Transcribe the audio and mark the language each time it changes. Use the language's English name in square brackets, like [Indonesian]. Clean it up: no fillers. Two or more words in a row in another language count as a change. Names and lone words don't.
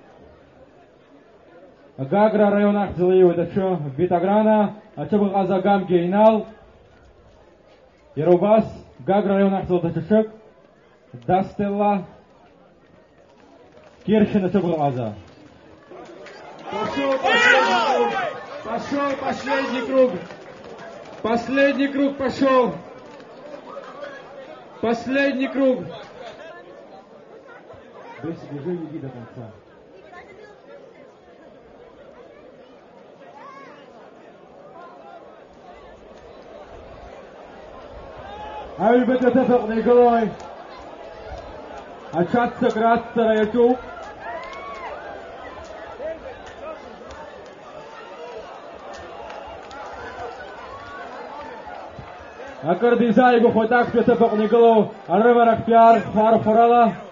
[Abkhazian] Гагра араион ахьӡала ииуеит аҽы Витаграна Аҽыбӷаҟаза Гам Гейнал Иара убас Гагра араион ахьӡала даҽаӡәык Дастелла Киршин аҽыбӷаҟаза. [Russian] Пошел последний круг. Последний круг пошел. Последний круг. Бесик, уже иди до конца. [Abkhazian] Аҩбатәи аҭыԥаҟны игылоит аҽаццакра аццара иаҿуп. Акыр дизааигәахоит актәи аҭыԥаҟны игылоу арыварахьтәи архәарала.